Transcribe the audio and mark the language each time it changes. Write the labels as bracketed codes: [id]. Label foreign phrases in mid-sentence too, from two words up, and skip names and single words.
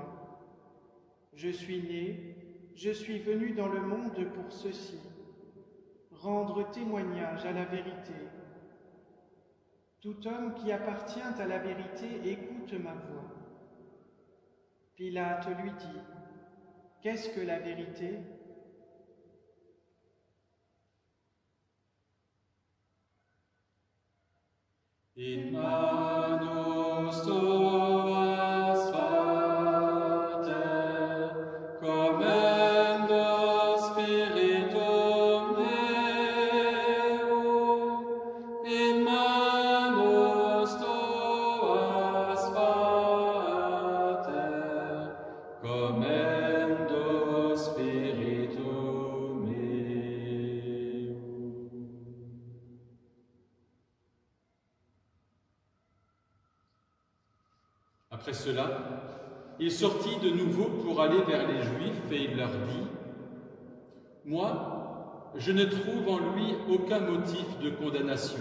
[fr] Je suis né, je suis venu dans le monde pour ceci, rendre témoignage à la vérité. Tout homme qui appartient à la vérité écoute ma voix. » Pilate lui dit, « Qu'est-ce que la vérité ? » [la] In manus tuas, Pater, commendo spiritum meum. In manus tuas, Pater, commendo spiritum meum. [fr] Après cela, il sortit de nouveau pour aller vers les Juifs et il leur dit, « Moi, je ne trouve en lui aucun motif de condamnation.